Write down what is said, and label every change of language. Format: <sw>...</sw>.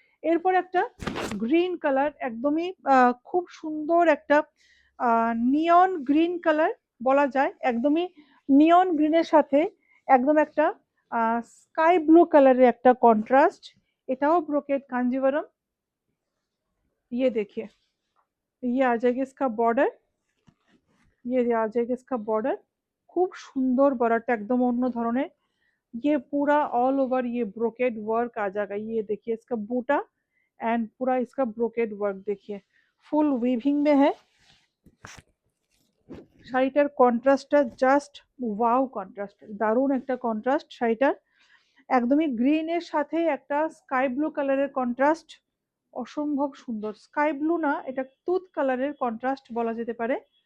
<bn>এরপর একটা green colour, একদমই খুব সুন্দর একটা নিয়ন গ্রিন কালার বলা যায়। একদমই নিয়ন গ্রিনের সাথে একদম একটা স্কাই ব্লু কালারের একটা কন্ট্রাস্ট। এটাও ব্রোকেড কাঞ্জিভারম।</bn> <hi>ये देखिए, ये आ जाएगा इसका बॉर्डर, ये आ जाएगा इसका बॉर्डर।</hi> <bn>খুব সুন্দর বর্ডারটা, একদম অন্য ধরনের।</bn> <hi>ये पूरा ऑल ओवर ये ब्रोकेड वर्क आ जाएगा। ये देखिए इसका बूटा एंड पूरा इसका ब्रोकेड वर्क देखिए, फुल वीविंग में है।</hi> <bn>শাড়িটার কন্ট্রাস্টটা জাস্ট ওয়াও, কন্ট্রাস্ট দারুণ একটা কন্ট্রাস্ট শাড়িটার। একদমই গ্রিনের সাথে একটা স্কাই ব্লু কালারের কন্ট্রাস্ট, অসম্ভব সুন্দর। স্কাই ব্লু না, এটা তুত কালারের কন্ট্রাস্ট বলা যেতে পারে।</bn>